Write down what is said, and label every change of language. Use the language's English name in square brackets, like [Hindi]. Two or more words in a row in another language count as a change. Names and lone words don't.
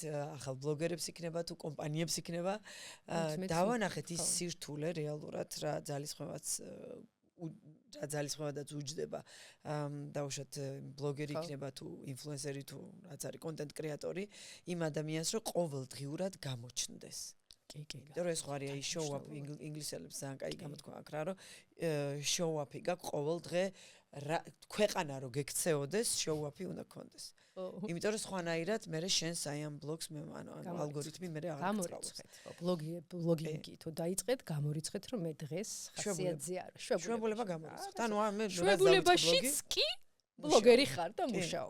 [Georgian] ახალ ბლოგერებს იქნება თუ კომპანიებს იქნება. დავანახეთ ის სირთულე რეალურად რა ძალისხმევადაც უჯდება. დაუშვათ ბლოგერი იქნება თუ ინფლუენსერი თუ რაც არის კონტენტ კრეატორი, იმ ადამიანს რომ ყოველდღიურად გამოჩნდეს. კი. იმიტომ რომ ეს ხო არის [English] show up [Georgian] ინგლისელებს ძალიან კაი გამოთქვა აქვს რა, რომ [English] show up- [Georgian] ი გაქვს ყოველ დღე ქვეყანა რო გექცეოდეს, [English] show up- [Georgian] ი უნდა გქონდეს. იმიტომ რომ სხვანაირად მე შენს აი ამ ბლოგს მე ანუ ალგორითმი მე აღარ გამორიცხეთ. ბლოგინგი თუ დაიწყეთ, გამორიცხეთ რომ მე დღეს ხასიათზე არ შვებულება გამორიცხეთ. ანუ მე შვებულებაშიც კი ბლოგერი ხარ და მუშაობ.